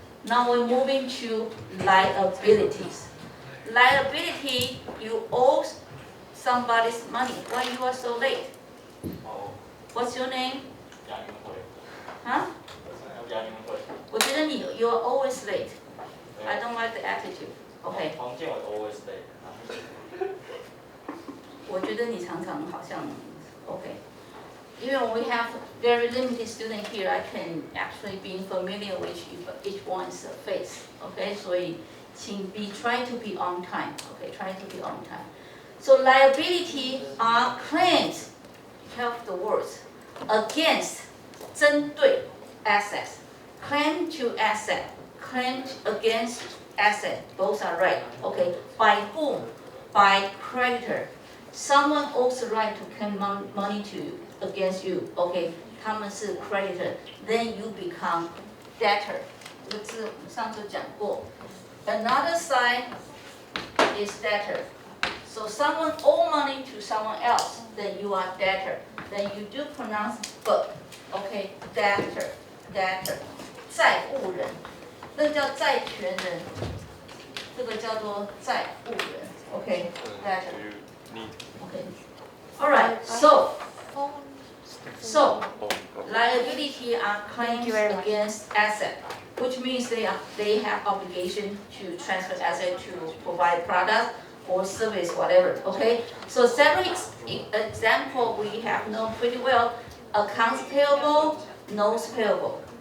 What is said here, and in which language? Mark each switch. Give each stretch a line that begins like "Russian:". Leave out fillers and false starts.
English: Now we're moving to liabilities. Liability, you owe somebody's money. Why you are so late? What's your name? Huh?
Chinese: 我觉得你
English: you are always late. I don't like the attitude. Okay. 黄建伟 always late.
Chinese: 我觉得你常常好像 okay.
English: Even we have very limited student here, I can actually be familiar with each one's face. Okay,
Chinese: 所以请
English: try to be on time. Okay, try to be on time. So liability are claims. Help the words against 针对 assets. Claim to asset, claim against asset, both are right. Okay, by whom? By creditor. someone owes the right to claim money to you against you. OK，
Chinese: 他们是
English: creditor，then you become debtor。
Chinese: 这个字我们上次讲过。
English: Another side is debtor. So someone owe money to someone else, then you are debtor. Then you do pronounce but, okay, debtor, debtor.
Chinese: 债务人，那叫债权人，这个叫做债务人 ，OK, debtor.
English: Okay. All right. So liability are claims against asset, which means they have obligation to transfer asset to provide product or service, whatever. Okay. So several example we have known pretty well: accounts payable, notes payable.